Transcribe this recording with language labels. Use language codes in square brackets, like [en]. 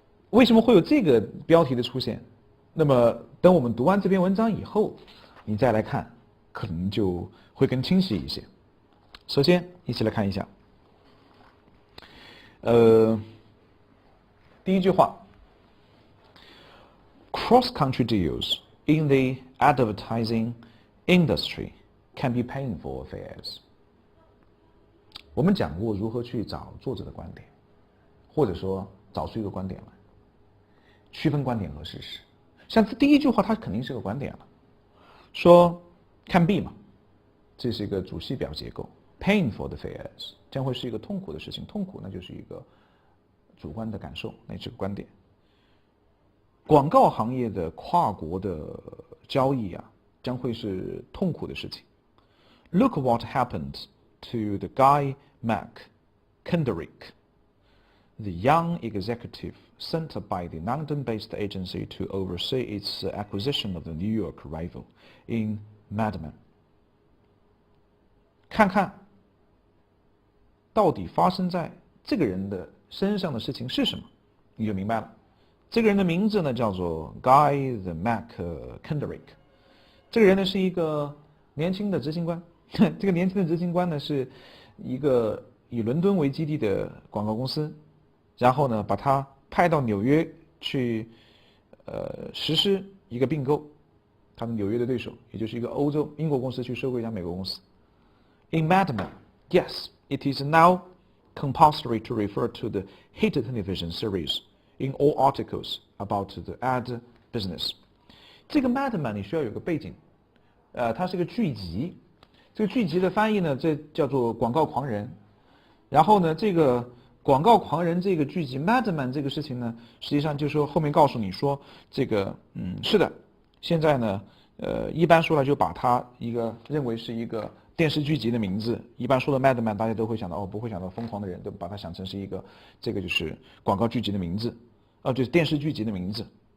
[zh] 为什么会有这个标题的出现？那么等我们读完这篇文章以后，你再来看，可能就会更清晰一些。首先一起来看一下第一句话， [en] cross-country deals in the advertising industry can be painful affairs。 [zh] 我们讲过如何去找作者的观点，或者说找出一个观点来，区分观点和事实。像第一句话它肯定是个观点了，说 [en] can be [zh] 嘛，这是一个主系表结构， [en] painful affairs [zh] 将会是一个痛苦的事情，痛苦那就是一个主观的感受，那是个观点。广告行业的跨国的交易啊，将会是痛苦的事情。 [en] Look what happened to the guy Mac Kendrick, the young executive sent by the London-based agency to oversee its acquisition of the New York rival in Mad Men。 [zh] 看看到底发生在这个人的身上的事情是什么，你就明白了。这个人的名字呢叫做 Guy the Mac Kendrick。这个人呢是一个年轻的执行官这个年轻的执行官呢是一个以伦敦为基地的广告公司，然后呢把他派到纽约去实施一个并购，他们纽约的对手也就是一个英国公司去收购一家美国公司。 [en] In Mad Men, yes, it is now compulsory to refer to the hit television series in all articles about the ad business。 [zh] 这个 Mad Men 你需要有个背景，它是个剧集，这个剧集的翻译呢这叫做广告狂人。然后呢这个广告狂人这个剧集 Mad Men 这个事情呢，实际上就是说后面告诉你说这个是的，现在呢一般说来就把它一个认为是一个电视剧集的名字，一般说的 Mad Men 大家都会想到不会想到疯狂的人，都把它想成是一个这个就是广告剧集的名字，就是电视剧集的名字。